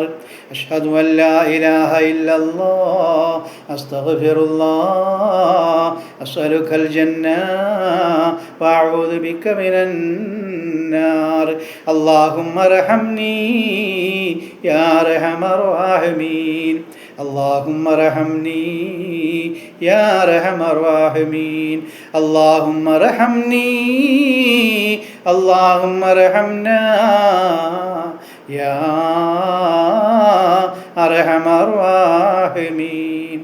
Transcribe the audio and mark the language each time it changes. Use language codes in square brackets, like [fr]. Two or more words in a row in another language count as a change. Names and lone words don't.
[ar] أشهد أن لا إله إلا الله أستغفر الله أسألك الجنة وأعوذ بك من النار. اللهم ارحمني يا أرحم الراحمين. اللهم ارحمني يا ارحم الراحمين. اللهم ارحمني، اللهم ارحمنا يا ارحم الراحمين.